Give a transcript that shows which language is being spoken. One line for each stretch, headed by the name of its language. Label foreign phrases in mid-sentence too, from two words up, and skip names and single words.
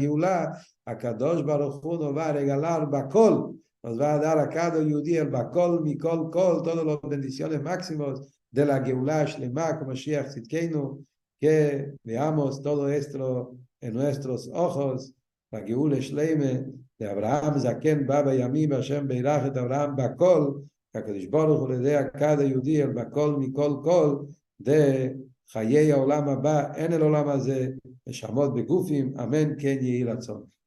Spanish: Geulah,
Hebrew: הקדוש ברוך הוא
Spanish: nos va a regalar Bakol, nos va a dar a cada judí el
Hebrew: בכל מכל,
Spanish: Kol, todas las bendiciones máximas de la
Hebrew: גאולה שלמה,
Spanish: como
Hebrew: משיח צדקנו,
Spanish: que veamos todo esto en nuestros ojos, la
Hebrew: גאולה שלמה
Spanish: de
Hebrew: אברהם זקן בא בימים השם ברך את אברהם בכל,
Spanish: que
Hebrew: הקדוש ברוך הוא
Spanish: le dé a cada judí el
Hebrew: בכל מכל כל,
Spanish: de
Hebrew: חיי העולם הבא, אין אל עולם הזה, נשמות בגופים, אמן כן יהי רצון.